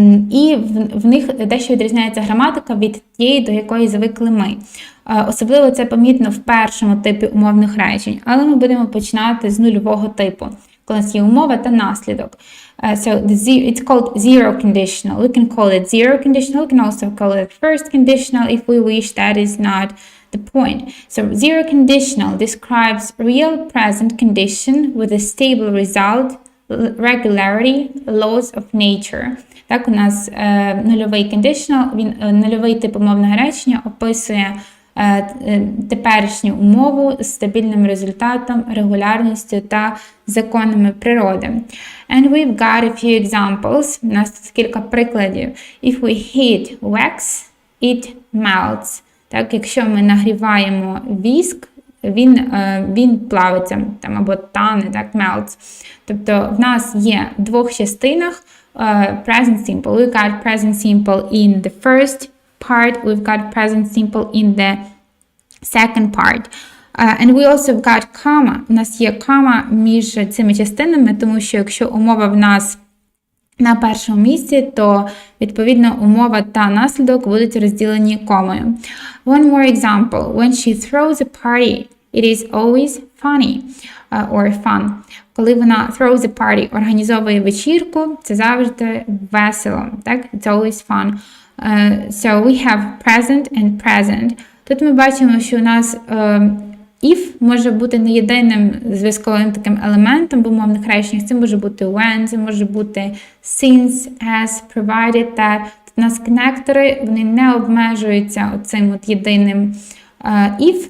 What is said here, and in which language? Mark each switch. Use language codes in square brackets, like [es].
[uk] І в них дещо відрізняється граматика від тієї, до якої звикли ми. Особливо це помітно в першому типі умовних речень, але ми будемо починати з нульового типу, коли у нас є умова та наслідок. [en] So it's called zero conditional. We can call it zero conditional. We can also call it first conditional if we wish. That is not the point. So zero conditional describes real present condition with a stable result, regularity, laws of nature. [uk] Так, у нас нульовий conditional, нульовий тип умовного речення описує теперішню умову з стабільним результатом, регулярністю та законами природи. [en] And we've got a few examples. [uk] У нас тут кілька прикладів. [en] If we heat wax, it melts. [uk] Так, якщо ми нагріваємо віск, він плавиться там, або тане, так, melts. Тобто в нас є в двох частинах present simple. [en] We've got present simple in the first part, we've got present simple in the second part. And we also got comma. [uk] У нас є кома між цими частинами, тому що якщо умова в нас на першому місці, то, відповідно, умова та наслідок будуть розділені комою. [en] One more example. When she throws a party, it is always funny or fun. [uk] Коли вона [en] throws a party, [uk] організовує вечірку, це завжди весело. [en] Так? It's always fun. So we have present and present. [uk] Тут ми бачимо, що у нас if може бути не єдиним зв'язковим таким елементом в умовних реченнях. Це може бути when, це може бути since, as, provided that. Тут у нас конектори, вони не обмежуються оцим от єдиним if.